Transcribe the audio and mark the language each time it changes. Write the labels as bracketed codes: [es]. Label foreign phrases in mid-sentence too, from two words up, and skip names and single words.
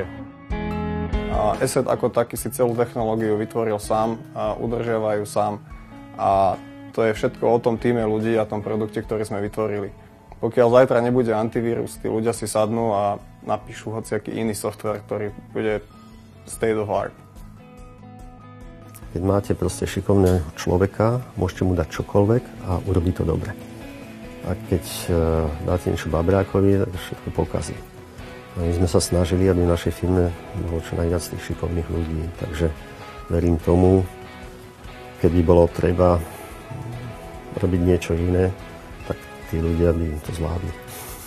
[sk] ESET ako taký si celú technológiu vytvoril sám, udržiavajú sám a to je všetko o tom týme ľudí a tom produkte, ktorý sme vytvorili. Pokiaľ zajtra nebude antivírus, tí ľudia si sadnú a napíšu hociaký iný software, ktorý bude [en] state of art. [sk] Keď máte proste šikovného človeka, môžete mu dať čokoľvek a urobí to dobre. A keď dáte niečo babrákovi, tak všetko pokazí. A my sme sa snažili, aby v našej firme bolo čo najviac tých šikovných ľudí. Takže verím tomu, keď by bolo treba robiť niečo iné, tak tí ľudia by to zvládli.